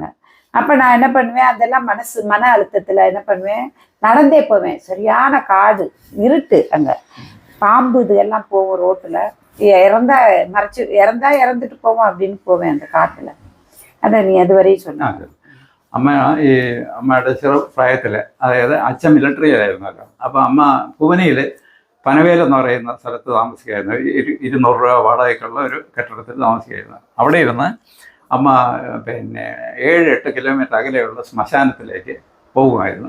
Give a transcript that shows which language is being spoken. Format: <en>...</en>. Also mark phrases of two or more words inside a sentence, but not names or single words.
<ta>அப்போ நான் என்ன பண்ணுவேன், அதெல்லாம் மன அழுத்தத்தில் என்ன பண்ணுவேன், நடந்தே போவேன். சரியான காடு, இருட்டு, அங்கே பாம்பு இதெல்லாம் போவோம் ரோட்டில். இறந்துட்டு போவோம் அப்படின்னு போவேன் அந்த காட்டில். அதை நீ அது வரையும் சொன்னாங்க.</ta> <ml>അമ്മയുടെ ചെറുപ്രായത്തിൽ, അതായത് അച്ഛൻ മിലിറ്ററിയിലായിരുന്നല്ലോ. അപ്പോൾ അമ്മ പൂനെയിൽ പനവേൽ എന്ന് പറയുന്ന സ്ഥലത്ത് താമസിക്കുകയായിരുന്നു. 200 രൂപ വാടകയ്ക്കുള്ള ഒരു കെട്ടിടത്തിൽ താമസിക്കുകയായിരുന്നു. അവിടെ ഇരുന്ന് അമ്മ പിന്നെ 7-8 കിലോമീറ്റർ അകലെയുള്ള ശ്മശാനത്തിലേക്ക് പോകുമായിരുന്നു.</ml>